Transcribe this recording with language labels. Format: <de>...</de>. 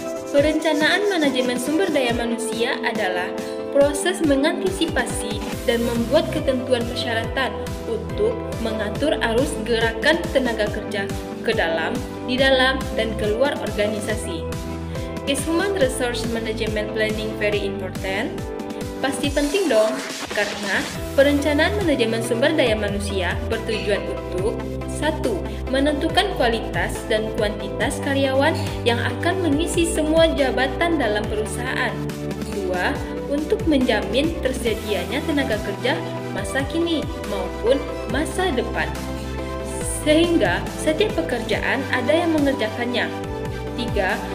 <id>Perencanaan manajemen sumber daya manusia adalah proses mengantisipasi dan membuat ketentuan persyaratan untuk mengatur arus gerakan tenaga kerja ke dalam, di dalam, dan keluar organisasi.</id> <en>Is human resource management planning very important?</en> <id>Pasti penting dong, karena perencanaan manajemen sumber daya manusia bertujuan untuk 1. Menentukan kualitas dan kuantitas karyawan yang akan mengisi semua jabatan dalam perusahaan. 2. Untuk menjamin tersedianya tenaga kerja masa kini maupun masa depan, sehingga setiap pekerjaan ada yang mengerjakannya. 3.</id>